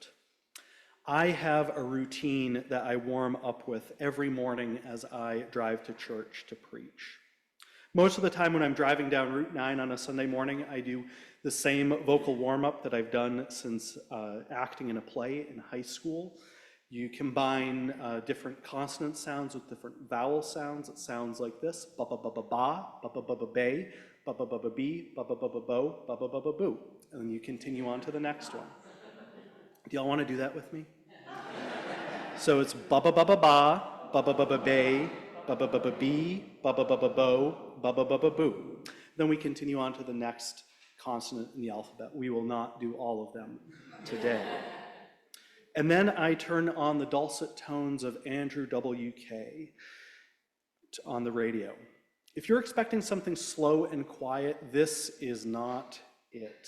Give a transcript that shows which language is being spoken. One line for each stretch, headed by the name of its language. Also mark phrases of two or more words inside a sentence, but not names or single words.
English: I have a routine that I warm up with every morning as I drive to church to preach. Most of the time when I'm driving down Route 9 on a Sunday morning, I do the same vocal warm-up that I've done since acting in a play in high school. You combine different consonant sounds with different vowel sounds. It sounds like this: ba-ba-ba-ba-ba, ba-ba-ba-ba-bay, ba-ba-ba-ba-bee, ba-ba-ba-ba-bo, ba-ba-ba-ba-boo. And then you continue on to the next one. Do y'all want to do that with me? So it's ba-ba-ba-ba-ba, ba-ba-ba-ba-bay, ba-ba-ba-ba-bee, ba-ba-ba-ba-bo, ba-ba-ba-ba-boo. Then we continue on to the next consonant in the alphabet. We will not do all of them today. And then I turn on the dulcet tones of Andrew W.K. on the radio. If you're expecting something slow and quiet, this is not it.